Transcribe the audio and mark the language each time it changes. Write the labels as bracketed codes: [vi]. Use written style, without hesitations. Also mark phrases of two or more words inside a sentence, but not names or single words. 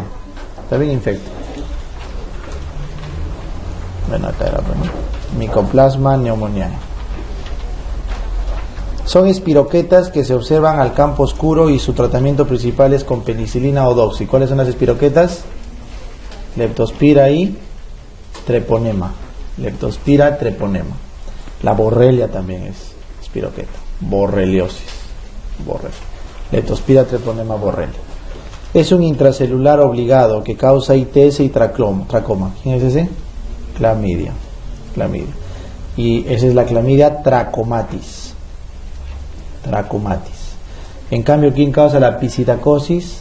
[es] Está bien infecto. Bueno, acá era, ¿no? Micoplasma neumoniae. Son espiroquetas que se observan al campo oscuro y su tratamiento principal es con penicilina o doxy. ¿Cuáles son las espiroquetas? Leptospira y treponema. Leptospira, treponema. La borrelia también es espiroqueta. Borreliosis. Leptospira, treponema, borrelia. Es un intracelular obligado que causa ITS y tracoma. ¿Quién es ese? Clamidia. Y esa es la clamidia trachomatis. En cambio, ¿quién causa la piscidacosis?